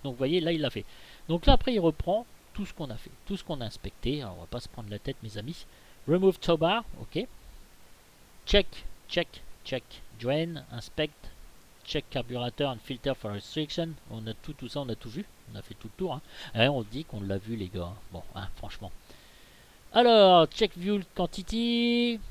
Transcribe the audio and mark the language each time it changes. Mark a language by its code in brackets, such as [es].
[fr] Donc vous voyez, là il l'a fait. Donc là après il reprend tout ce qu'on a fait, tout ce qu'on a inspecté. Alors on va pas se prendre la tête mes amis. [en] Remove Tow Bar, ok. Check, check, check. Drain, inspect, check carburateur and filter for restriction. [fr] On a tout ça, on a tout vu. On a fait tout le tour. Hein. Et on dit qu'on l'a vu les gars. Bon, hein, franchement. Alors, [en] check fuel quantity.